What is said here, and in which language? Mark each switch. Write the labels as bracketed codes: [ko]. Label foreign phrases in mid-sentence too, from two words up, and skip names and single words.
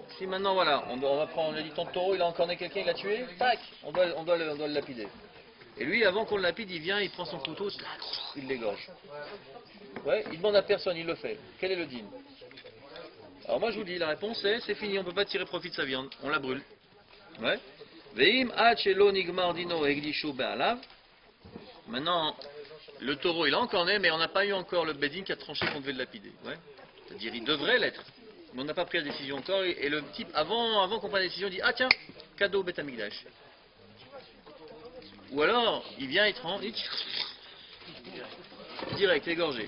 [fr] Si maintenant, voilà, on a dit ton taureau, il a encorné quelqu'un, il l'a tué, tac, on doit le lapider. Et lui, avant qu'on le lapide, il vient, il prend son couteau, il l'égorge. Ouais, il demande à personne, il le fait. Quel est le dîme? Alors moi je vous dis, la réponse est, c'est fini, on ne peut pas tirer profit de sa viande, on la brûle. Ouais. [he] ואם עד שלא נגמר דינו הקדישו בעליו. [fr] Maintenant, le taureau il a encore né, mais on n'a pas eu encore le bedin qui a tranché qu'on devait le lapider. Ouais. C'est-à-dire, il devrait l'être. Mais on n'a pas pris la décision encore, et le type, avant qu'on prenne la décision, dit, ah tiens, cadeau Beth Amikdash. Ou alors, il vient, il trempe, direct, égorgé.